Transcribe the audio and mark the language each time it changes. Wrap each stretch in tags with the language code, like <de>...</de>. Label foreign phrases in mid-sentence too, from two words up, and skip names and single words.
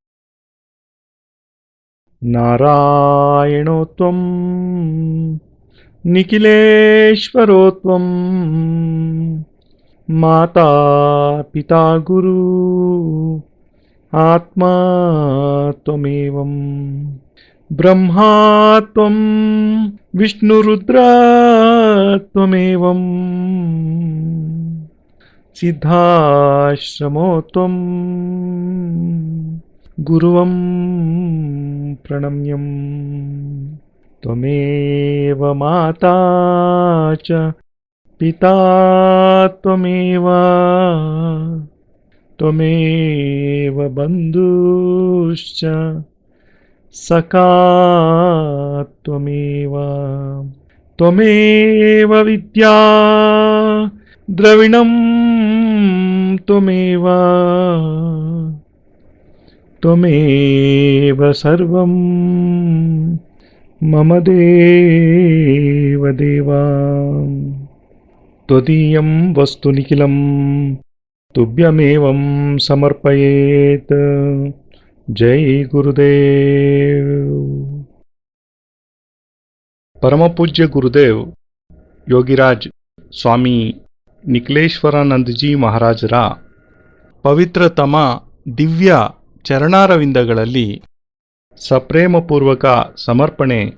<sa>ನಾರಾಯಣೋತ್ವಂ ನಿಖಿಲೇಶ್ವರೋತ್ವಂ ಮಾತಾ ಪಿತಾ ಗುರು ಆತ್ಮಾ ತ್ವಮೇವಂ ಬ್ರಹ್ಮಾ ತ್ವಂ ವಿಷ್ಣುರುದ್ರ ತ್ವಮೇವಂ ಸಿದ್ಧಾಶ್ರಮೋ ತ್ವಂ ಗುರುವಂ ಪ್ರಣಮ್ಯಂ ತ್ವಮೇವ ಮಾತಾ ಚ ಪಿತಾ ತ್ವಮೇವ ತ್ವಮೇವ ಬಂಧುಶ್ಚ ಸಖಾ ತ್ವಮೇವ ತ್ವಮೇವ ವಿದ್ಯಾ ದ್ರವಿಣಂ ತ್ವಮೇವ ತ್ವಮೇವ ಸರ್ವಂ ಮಮ ದೇವ ದೇವಾ ತ್ವದೀಯಂ ವಸ್ತು ನಿಖಿಲಂ ತುಭ್ಯಮೇವಂ ಸಮರ್ಪಯೇತ್.</sa> <hi>ಜೈ ಗುರುದೇವ್.</hi> <kn>ಪರಮಪೂಜ್ಯ ಗುರುದೇವ್ ಯೋಗಿರಾಜ್ ಸ್ವಾಮಿ ನಿಖಿಲೇಶ್ವರಾನಂದಜಿ ಮಹಾರಾಜರ ಪವಿತ್ರತಮ ದಿವ್ಯ ಚರಣಾರವಿಂದಗಳಲ್ಲಿ ಸಪ್ರೇಮಪೂರ್ವಕ ಸಮರ್ಪಣೆ.</kn>